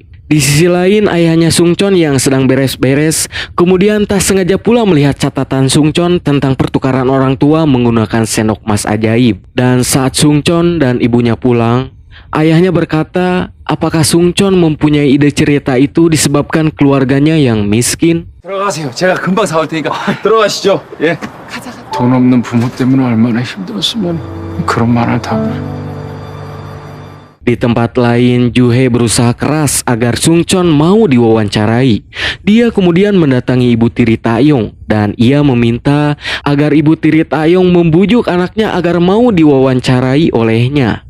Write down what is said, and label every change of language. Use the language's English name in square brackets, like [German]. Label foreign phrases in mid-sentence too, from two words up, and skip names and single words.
[Indonesian] Di sisi lain, ayahnya Sungchon yang sedang beres-beres kemudian tak sengaja pula melihat catatan Sungchon tentang pertukaran orang tua menggunakan sendok emas ajaib. Dan saat Sungchon dan ibunya pulang, ayahnya berkata, apakah Sungchon mempunyai ide cerita itu disebabkan keluarganya yang miskin? [Korean] 들어가세요. 제가 금방 사올 테니까 들어가시죠. 예. 돈 없는 부모 때문에 얼마나 힘들었으면 그런 말을 다 그래. [Indonesian] Di tempat lain, Juhe berusaha keras agar Sungchon mau diwawancarai. Dia kemudian mendatangi ibu tiri Taeyong dan ia meminta agar ibu tiri Taeyong membujuk anaknya agar mau diwawancarai olehnya.